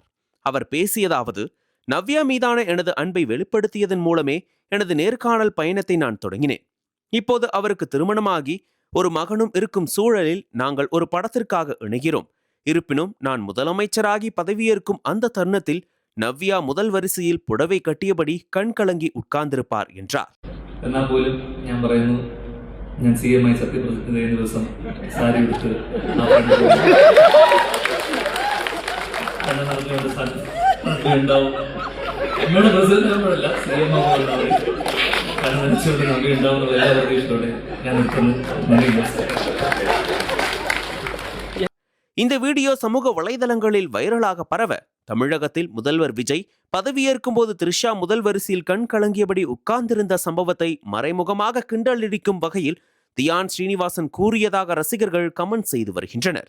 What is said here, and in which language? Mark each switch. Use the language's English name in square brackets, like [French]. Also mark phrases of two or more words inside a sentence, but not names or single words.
[Tamil] அவர் பேசியதாவது, நவ்யா மீதான எனது அன்பை வெளிப்படுத்தியதன் மூலமே எனது நேர்காணல் பயணத்தை நான் தொடங்கினேன். இப்போது அவருக்கு திருமணமாகி ஒரு மகனும் இருக்கும் சூழலில் நாங்கள் ஒரு படத்திற்காக இணைகிறோம். இருப்பினும் நான் முதலமைச்சராகி பதவியேற்கும் அந்த தருணத்தில் நவ்யா முதல் வரிசையில் புடவை கட்டியபடி கண் கலங்கி உட்கார்ந்திருப்பார் என்றார். [Malayalam] എന്നാൽ പോലും ഞാൻ പറയുന്നു, ഞാൻ CM ആയി സത്യപ്രതിജ്ഞ ചെയ്യുന്ന ദിവസം സാരി എടുത്ത് ഉണ്ടാവും. നമ്മുടെ പ്രസിഡന്റ് നമ്മളല്ല, CM ആവുന്നവർ കാരണം നടിച്ചുകൊണ്ട് നമ്പി ഉണ്ടാവുന്ന എല്ലാ പ്രതീക്ഷയോടെ ഞാൻ നിൽക്കുന്നു. [Tamil] இந்த வீடியோ சமூக வலைதளங்களில் வைரலாக பரவ, தமிழகத்தில் முதல்வர் விஜய் பதவியேற்கும் போது த்ரிஷா முதல் வரிசையில் கண் கலங்கியபடி உட்கார்ந்திருந்த சம்பவத்தை மறைமுகமாக கிண்டலடிக்கும் வகையில் தியான் ஸ்ரீனிவாசன் கூறியதாக ரசிகர்கள் கமெண்ட் செய்து வருகின்றனர்.